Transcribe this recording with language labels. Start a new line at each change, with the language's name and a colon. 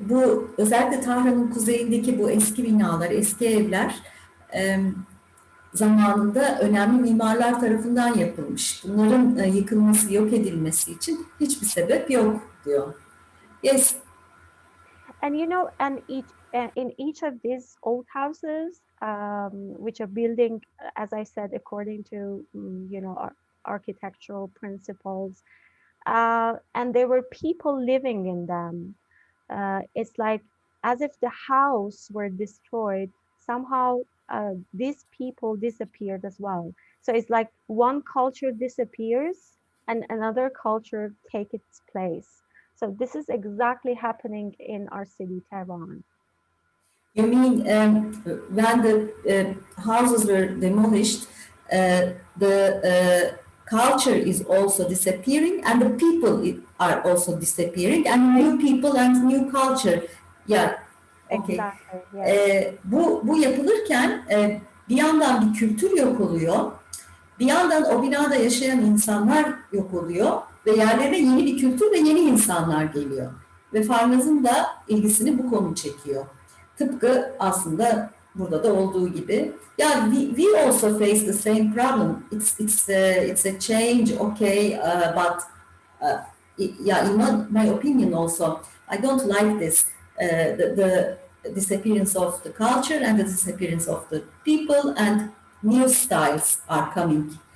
Turkish: Bu özellikle Tahran'ın kuzeyindeki bu eski binalar, eski evler zamanında önemli mimarlar tarafından yapılmış. Bunların yıkılması, yok edilmesi için hiçbir sebep yok diyor.
English: Yes. And in each of these old houses, which are building, as I said, according to architectural principles, and there were people living in them. It's like as if the house were destroyed. Somehow, these people disappeared as well. So it's like one culture disappears and another culture take its place. So this is exactly happening in our city, Tehran. You mean when the houses were demolished, the culture is also disappearing and the people are also disappearing and new people and new culture. Yeah. Okay. Exactly. Yes.
Turkish: Bu yapılırken bir yandan bir kültür yok oluyor. Bir yandan o binada yaşayan insanlar yok oluyor ve yerlerine yeni bir kültür ve yeni insanlar geliyor. Ve Farnaz'ın da ilgisini bu konu çekiyor. Tıpkı aslında burada da olduğu gibi.
English: Yeah, we also face the same problem. It's a change, okay, but yeah, in my opinion also, I don't like this. The disappearance of the culture and the disappearance of the people, and new styles are coming.